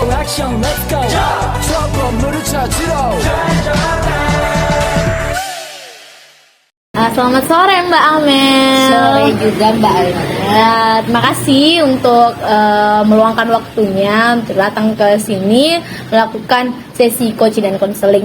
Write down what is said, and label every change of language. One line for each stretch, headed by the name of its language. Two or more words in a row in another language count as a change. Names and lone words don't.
Korean: 액션
English: let's go
Korean: 저 건물을 찾으러
Indonesian: Selamat sore Mbak Amel. Sore juga Mbak Alma. Terima kasih untuk meluangkan waktunya untuk datang ke sini melakukan sesi coaching dan konseling.